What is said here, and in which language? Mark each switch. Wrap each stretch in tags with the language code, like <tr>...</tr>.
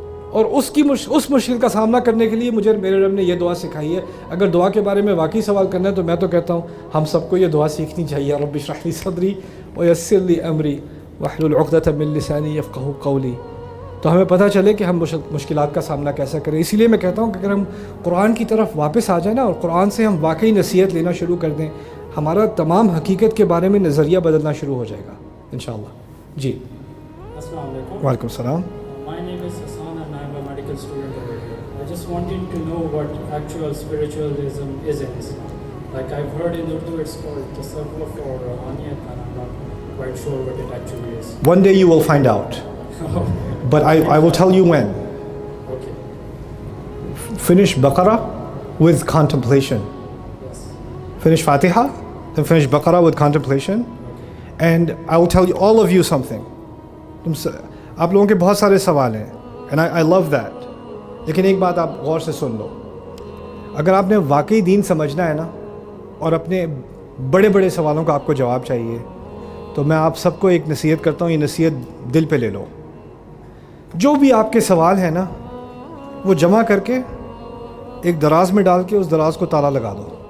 <ur>اور اس مشکل کا سامنا کرنے کے لیے میرے رب نے یہ دعا سکھائی ہے۔ اگر دعا کے بارے میں واقعی سوال کرنا ہے تو میں تو کہتا ہوں ہم سب کو یہ دعا سیکھنی چاہیے،</ur> <ar>رب اشرح لی صدری ویسر لی امری واحلل عقدۃ من لسانی یفقہوا قولی،</ar> <ur>تو ہمیں پتہ چلے کہ ہم مشکلات کا سامنا کیسا کریں۔ اسی لیے میں کہتا ہوں کہ اگر ہم قرآن کی طرف واپس آ جائیں نا، اور قرآن سے ہم واقعی نصیحت لینا شروع کر دیں، ہمارا تمام حقیقت کے بارے میں نظریہ بدلنا شروع ہو جائے گا انشاءاللہ۔ جی، السلام علیکم۔ وعلیکم السلام۔</ur> <en>My name is Hassan and I am a medical student over here. I just wanted to know what actual spiritualism is in Islam. Like I've heard in Urdu it's called tasawwuf or ruhaniyat, and I'm not quite sure what it actually is. One day you will find out, but I will tell you when. Okay. Finish Baqarah with contemplation. Yes. Finish Fatiha, then finish Baqarah with contemplation, and I will tell you all of you something.</en> <ur>آپ لوگوں کے بہت سارے سوال ہیں</ur> <en>and I love that،</en> <ur>لیکن ایک بات آپ غور سے سن لو، اگر آپ نے واقعی دین سمجھنا ہے نا، اور اپنے بڑے بڑے سوالوں کا آپ کو جواب چاہیے، تو میں آپ سب کو ایک نصیحت کرتا ہوں، یہ نصیحت دل پہ لے لو۔ جو بھی آپ کے سوال ہیں نا، وہ جمع کر کے ایک دراز میں ڈال کے اس دراز کو تالا لگا دو،</ur>